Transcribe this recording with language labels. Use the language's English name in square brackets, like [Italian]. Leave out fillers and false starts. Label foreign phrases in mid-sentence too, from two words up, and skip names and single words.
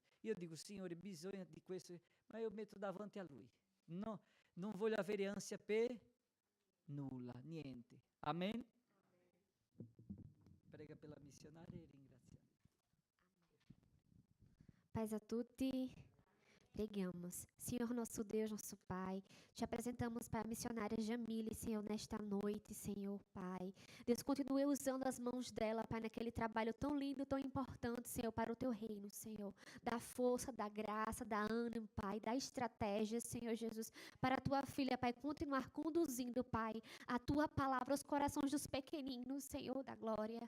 [Italian] Io dico: Signore, bisogna di questo, ma io metto davanti a Lui. No, non voglio avere ansia per nulla, niente. Amen? Prega per la missionária e ringraziamo. Paz a tutti. [Portuguese] Pregamos. Senhor nosso Deus, nosso Pai, te apresentamos, Pai, a missionária Jamile, Senhor, nesta noite, Senhor, Pai. Deus, continue usando as mãos dela, Pai, naquele trabalho tão lindo, tão importante, Senhor, para o teu reino, Senhor. Da força, da graça, da ânimo, Pai, da estratégia, Senhor Jesus, para a tua filha, Pai, continuar conduzindo, Pai, a tua palavra aos corações dos pequeninos, Senhor, da glória.